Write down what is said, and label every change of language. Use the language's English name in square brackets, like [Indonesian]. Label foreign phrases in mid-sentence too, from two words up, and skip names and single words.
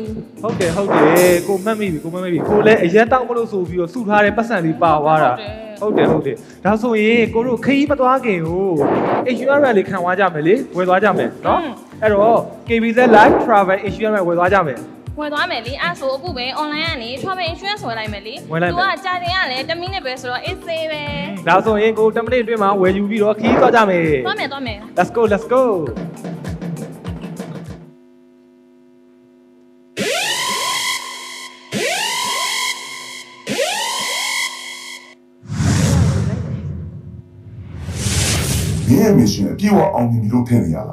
[Burmese] ဟုတ်တယ်ကိုမှတ်မိပြီကိုလည်းအရက်တောက်မလို့ဆိုပြီးတော့စုထားတဲ့ပတ်စံလေးပါသွားတာဟုတ်တယ်ဒါဆိုရင်ကိုတို့ခရီးမသွားခင်ကို insurance လေးခံသွားကြမယ်လေဝယ်သွားကြမယ်နော်အဲ့တော့ KBZ Live Travel Insurance ဝယ်သွားကြမယ် ဝယ်သွားမယ်လေအဲ့ဆိုအခုပဲ online ကနေ [English] travel insurance [Burmese] ဝယ်လိုက်မယ်လေ ဝယ်လိုက်မယ် သူကကြာတင်ရလဲ10 minute ပဲဆိုတော့ [English] it's safe [Burmese] ပဲ ဒါဆိုရင်ကို10မိနစ်အတွင်းမှာဝယ်ယူပြီးတော့ခရီးသွားကြမယ် သွားမယ် [English] Let's go [Burmese] မင်းရဲ့ mission အပြည့်အဝအောင်မြင်ပြီလို့ထင်နေရလား